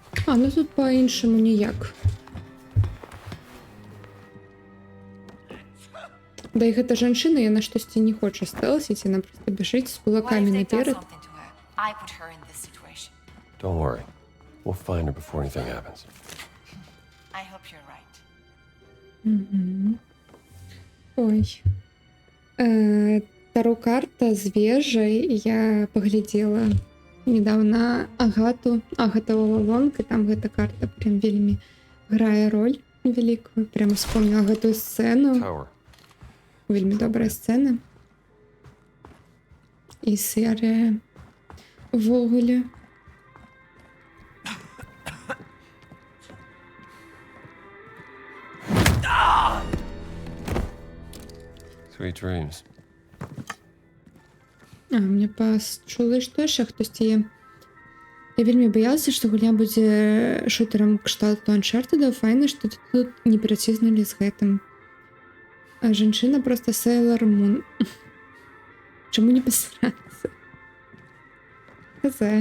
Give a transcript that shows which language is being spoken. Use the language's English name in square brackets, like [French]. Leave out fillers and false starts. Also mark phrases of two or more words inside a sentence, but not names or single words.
[Ukrainian] А, ну тут по-іншому ніяк. [Belarusian] Да і гэта жанчына, яна штосьці не хоча стэлсіць, яна проста бяжыць з [English] What [Belarusian] кулакамі [English] if they done [Belarusian] наперад. [English] something to her? I put her in this situation. Don't worry. We'll find her before anything happens. I hope you're right. [Belarusian] Ой. Таро карта з вежай я паглядзела недавно Агату, Агатова Лонг, і там гэта карта прям вельмі грае роль вялікую. [Russian] Прям вспомнила [Belarusian] гэтую сцэну. Tower. Вельмі добрая сцэна. І серія увогуле. [English] Sweet dreams. [Belarusian] А, мне пачула, што яшчэ хтосьці є. Я вельмі баялася, што гульня будзе шутерам кшталту Uncharted. Файна, што тут не пераціснулі з гэтым. А жанчына проста Сейлор Мун. Чаму не пасрацца? Хз.